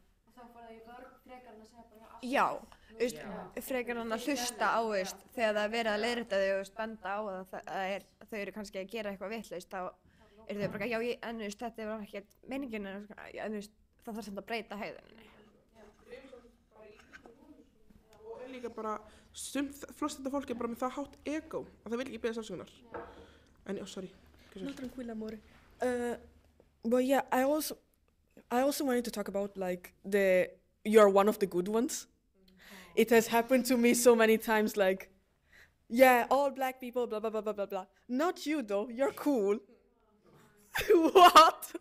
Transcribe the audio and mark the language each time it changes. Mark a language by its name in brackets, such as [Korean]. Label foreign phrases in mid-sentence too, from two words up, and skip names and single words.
[Icelandic] Og þá fór það í vörn frekar en að segja bara já. Frekar hann að hlusta á þegar það er verið að leiðrétta þau og benda á að þau eru kannski að gera eitthvað vitlaust, þá eru þau bara, já, en þetta er ekkert meiningin, en það þarf samt að breyta hegðuninni. Og líka bara, flest þetta fólk er bara með það hátt ego að það vil ekki beðast afsökunar. En, [English] sorry. [Spanish] No, tranquila, amore. [English] But yeah, I also wanted to talk about like you're one of the good ones. It has happened to me so many times, like, yeah, all black people, blah, blah, blah, blah, blah, blah. Not you, though. You're cool. What?